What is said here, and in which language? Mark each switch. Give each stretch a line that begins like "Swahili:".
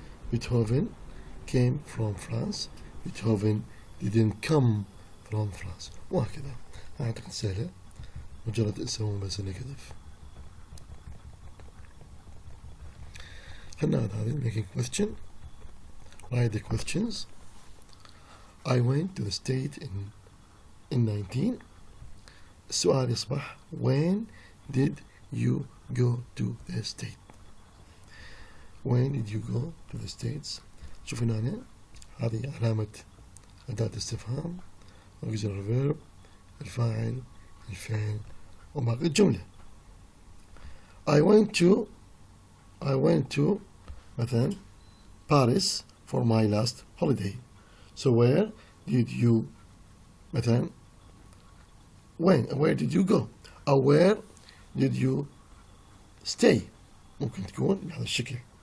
English: Beethoven came from France Beethoven didn't come from France وهكذا.
Arabic: أعتقد سهلة مجرد اسمه بس نيجاتيف. خلنا هذا
English: making question write the questions. I went to the state in 19.
Arabic: السؤال يصبح
English: when did you go to the state when did you go to the states.
Arabic: شوف هنا هذه علامة أداة استفهام
English: auxiliary verb
Arabic: الفاعل الفعل وباقي الجملة.
English: I went to مثلا Paris for my last holiday. So where did you مثلا where did you go أو where did you stay
Arabic: ممكن تكون بهذا الشكل.